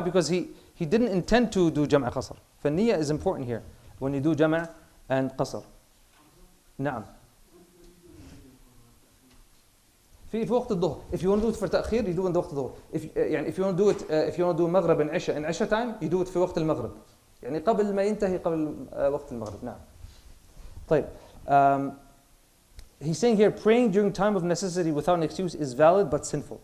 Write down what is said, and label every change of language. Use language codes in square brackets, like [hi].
[en] Because he didn't intend to do jama' qasr. [ar] فالنية [en] is important here when you do jama' and qasr. [ar] نعم. في وقت الظهر. [en] If you want to do it for تأخير, you do it in [ar] وقت الظهر. [en] If you want to do it, if you want to do maghrib and isha in isha time, you do it [ar] في وقت المغرب. قبل ما ينتهي قبل وقت المغرب. نعم. طيب. [en] He's saying here, praying during time of necessity without an excuse is valid but sinful.